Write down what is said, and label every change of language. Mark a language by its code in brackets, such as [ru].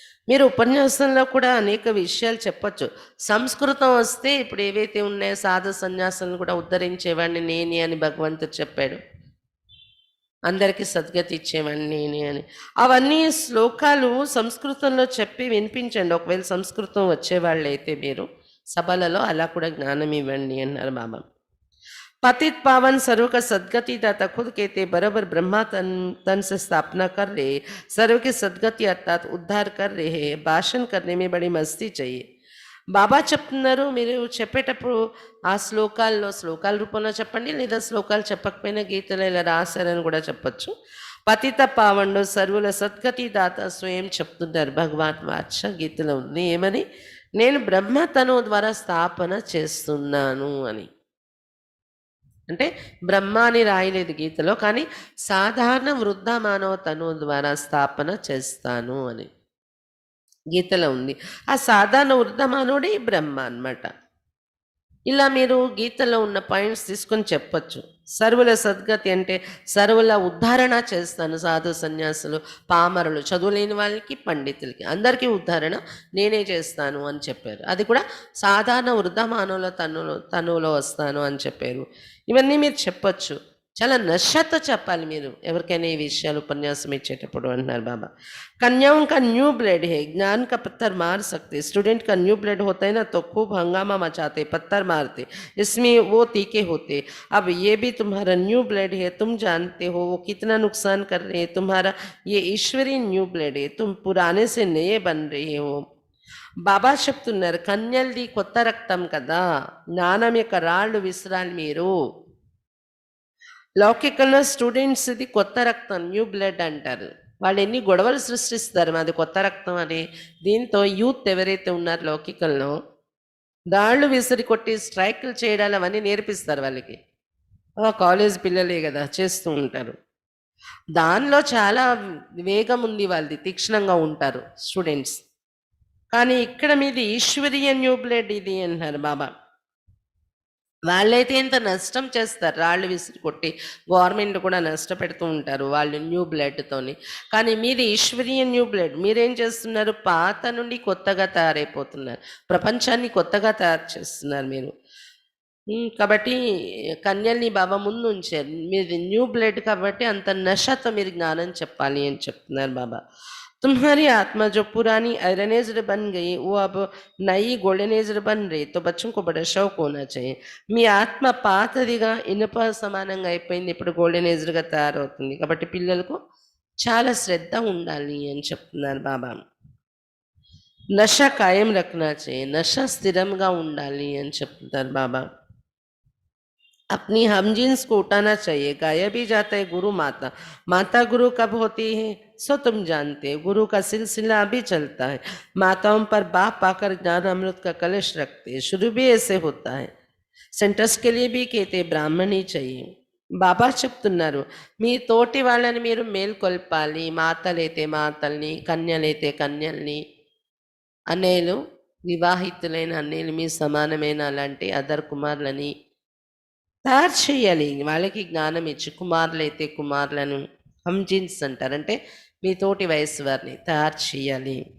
[te] మీరు ఉపన్యాసంలో కూడా అనేక విషయాలు చెప్పచ్చు. సంస్కృతం వస్తే ఇప్పుడు ఏవైతే ఉన్నాయో సాధు సన్యాసులను కూడా ఉద్ధరించేవాడిని నేనే అని భగవంతుడు చెప్పాడు, అందరికీ సద్గతి ఇచ్చేవాడిని నేనే అని. అవన్నీ శ్లోకాలు సంస్కృతంలో చెప్పి వినిపించండి. ఒకవేళ సంస్కృతం వచ్చేవాళ్ళు అయితే మీరు సభలలో అలా కూడా జ్ఞానం ఇవ్వండి అన్నారు బాబా. [hi] पतित पावन सर्व का सदगति दाता खुद कहते बराबर ब्रह्मा तन से स्थापना कर रहे, सर्व की सदगति अर्थात उद्धार कर रहे हैं. भाषण करने में बड़ी मस्ती चाहिए. [te] బాబా చెప్తున్నారు, మీరు చెప్పేటప్పుడు ఆ శ్లోకాల రూపంలో చెప్పండి, లేదా శ్లోకాలు చెప్పకపోయినా గీతలో ఇలా రాశారని కూడా చెప్పచ్చు. పతిత పావనుడు సర్వుల సద్గతి దాత స్వయం చెప్తున్నారు భగవాన్ వాచ. గీతలో ఉంది ఏమని? నేను బ్రహ్మ తను ద్వారా స్థాపన చేస్తున్నాను అని. అంటే బ్రహ్మ అని రాయలేదు గీతలో, కానీ సాధారణ వృద్ధ మానవ తను ద్వారా స్థాపన చేస్తాను అని గీతలో ఉంది. ఆ సాధారణ వృద్ధ మానవుడే బ్రహ్మ అన్నమాట. ఇలా మీరు గీతలో ఉన్న పాయింట్స్ తీసుకొని చెప్పచ్చు. సర్వుల సద్గతి అంటే సర్వుల ఉద్ధారణ చేస్తాను, సాధు సన్యాసులు పామరులు చదువులేని వాళ్ళకి పండితులకి అందరికీ ఉద్ధారణ నేనే చేస్తాను అని చెప్పారు. అది కూడా సాధారణ వృద్ధ మానవుల తనువులో వస్తాను అని చెప్పారు. ఇవన్నీ మీరు చెప్పచ్చు, చాలా నషతో చెప్పాలి మీరు ఎవరికైనా ఈ విషయాలు ఉపన్యాసం ఇచ్చేటప్పుడు అంటున్నారు బాబా. [hi] कन्याओं का न्यू ब्लड है, ज्ञान का पत्थर मार सकते. स्टूडेंट का न्यू ब्लड होता है ना तो खूब हंगामा मचाते, पत्थर मारते, इसमें वो तीखे होते. अब ये भी तुम्हारा न्यू ब्लड है, तुम जानते हो वो कितना नुकसान कर रहे हैं. तुम्हारा ये ईश्वरीय न्यू ब्लड है, तुम पुराने से नए बन रहे हो. [te] బాబా చెప్తున్నారు కన్యల్ది కొత్త రక్తం కదా, జ్ఞానం యొక్క రాళ్ళు విసరాలి మీరు. లౌకికంలో స్టూడెంట్స్ ఇది కొత్త రక్తం, న్యూ బ్లడ్ అంటారు. వాళ్ళు ఎన్ని గొడవలు సృష్టిస్తారు మాది కొత్త రక్తం అని. దీంతో యూత్ ఎవరైతే ఉన్నారో లౌకికంలో దాళ్ళు విసిరి కొట్టి స్ట్రైకులు చేయడాలు అవన్నీ నేర్పిస్తారు వాళ్ళకి. కాలేజ్ పిల్లలే కదా చేస్తూ ఉంటారు. దానిలో చాలా వేగం ఉంది, వాళ్ళది తీక్షణంగా ఉంటారు స్టూడెంట్స్. కానీ ఇక్కడ మీది ఈశ్వరీయ న్యూ బ్లడ్ ఇది అంటున్నారు బాబా. వాళ్ళైతే ఎంత నష్టం చేస్తారు, రాళ్ళు విసిరి కొట్టి గవర్నమెంట్ కూడా నష్టపెడుతూ ఉంటారు వాళ్ళు న్యూ బ్లడ్తోని. కానీ మీది ఈశ్వరీయ న్యూ బ్లడ్, మీరేం చేస్తున్నారు? పాత నుండి కొత్తగా తయారైపోతున్నారు, ప్రపంచాన్ని కొత్తగా తయారు చేస్తున్నారు మీరు. కాబట్టి కన్యల్ని బాబా ముందు ఉంచారు. మీది న్యూ బ్లడ్ కాబట్టి అంత నషతో మీరు జ్ఞానం చెప్పాలి అని చెప్తున్నారు బాబా. [hi] तुम्हारी आत्मा जो पुरानी आयरनेज्ड बन गई वो अब नई गोल्डनेज्ड बन रही, तो बच्चों को बड़ा शौक होना चाहिए. [te] మీ ఆత్మ పాతదిగా ఇనుప సమానంగా అయిపోయింది, ఇప్పుడు గోల్డెనైజ్డ్గా తయారవుతుంది. కాబట్టి పిల్లలకు చాలా శ్రద్ధ ఉండాలి అని చెప్తున్నారు బాబా. [hi] నష కాయం రఖనా చేయి, [te] నష స్థిరంగా ఉండాలి అని చెప్తున్నారు బాబా. [hi] अपनी हम जीन्स को उठाना चाहिए. गाया भी जाता है गुरु माता. माता गुरु कब होती है सो तुम जानते हो. गुरु का सिलसिला अभी चलता है. माताओं पर बाप आकर ज्ञान अमृत का कलश रखते हैं. शुरू भी ऐसे होता है. सेंटर्स के लिए भी कहते ब्राह्मण ही चाहिए. [te] బాబా చెప్తున్నారు, మీ తోటి వాళ్ళని మీరు మేల్కొల్పాలి. మాతలైతే మాతల్ని, కన్యలైతే కన్యల్ని, అన్నయ్యలు వివాహితులైన అన్నయ్యలు మీ సమానమైన అలాంటి అదర్ కుమారులని తయారు చేయాలి. వాళ్ళకి జ్ఞానం ఇచ్చి కుమారులైతే కుమారులను హంజిన్స్ అంటారంటే మీ తోటి వయసు వారిని తయారు చేయాలి.